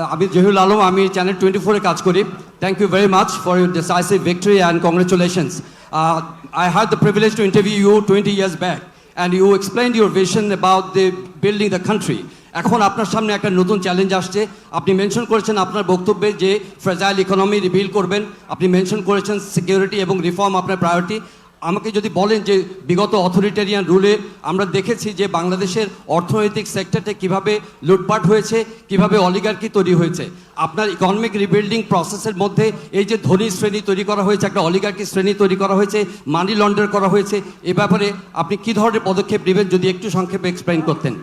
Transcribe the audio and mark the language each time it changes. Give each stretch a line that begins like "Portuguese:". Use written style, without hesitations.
Bangla: আমি জহিরুল আলম, আমি চ্যানেল 24 এ কাজ করি।
English: Thank you very much for your decisive victory and congratulations. I had the privilege to interview you 20 years back and you explained your vision about the building the country.
Bangla: এখন আপনার সামনে একটা নতুন challenge আসছে। আপনি mention করেছেন আপনার বক্তব্যে যে ফ্রেজাইল ইকোনমি রিবিল্ড করবেন, আপনি মেনশন করেছেন সিকিউরিটি এবং রিফর্ম আপনার প্রায়োরিটি। আমাকে যদি বলেন যে বিগত অথরিটেরিয়ান রুলে আমরা দেখেছি যে বাংলাদেশের অর্থনৈতিক সেক্টরটা কিভাবে লুটপাট হয়েছে, কিভাবে অলিগার্কি তৈরি হয়েছে, আপনার ইকোনমিক রিবিল্ডিং প্রসেসের মধ্যে এই যে ধনী শ্রেণী তৈরি করা হয়েছে, একটা অলিগার্কি শ্রেণী তৈরি করা হয়েছে, মানি লন্ডার করা হয়েছে, এ ব্যাপারে আপনি কি ধরনের পদক্ষেপ নেবেন যদি একটু সংক্ষেপে এক্সপ্লেইন করতেন।